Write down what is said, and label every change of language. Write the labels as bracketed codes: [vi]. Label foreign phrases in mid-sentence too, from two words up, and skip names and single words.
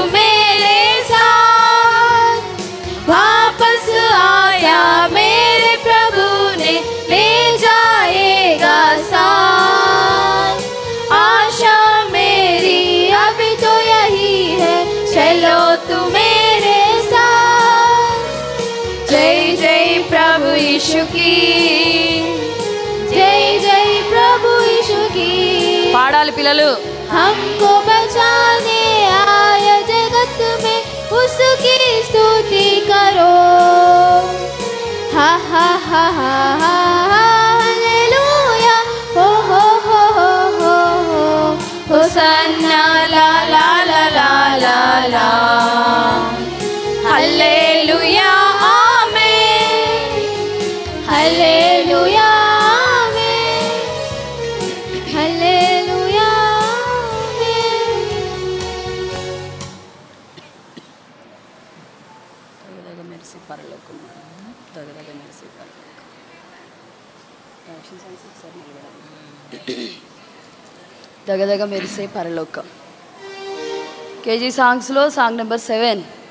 [hi] मेरे साथ वापस आया मेरे प्रभु ने ले जाएगा साथ आशा मेरी अब तो यही है चलो तुम मेरे साथ जय जय प्रभु यीशु की जय जय प्रभु यीशु की [te] పాడాలి పిల్లలు. [hi] हमको बचाने आया जगत में उसकी स्तुति करो हा हा हा हा हा हालेलुया हो हो हो हो हो हो होसन्ना ला ला ला ला ला ला हालेलुया आमेन हालेलुया आमेन हालेलुया आमेन [te] దగదగ మెరిసే పరలోకం దగదగ మెరిసే పరలోకం [en] action songs [te] ఒకసారి నిలబడండి. దగదగ మెరిసే పరలోకం కేజీ సాంగ్స్లో [en] song number [te] 7.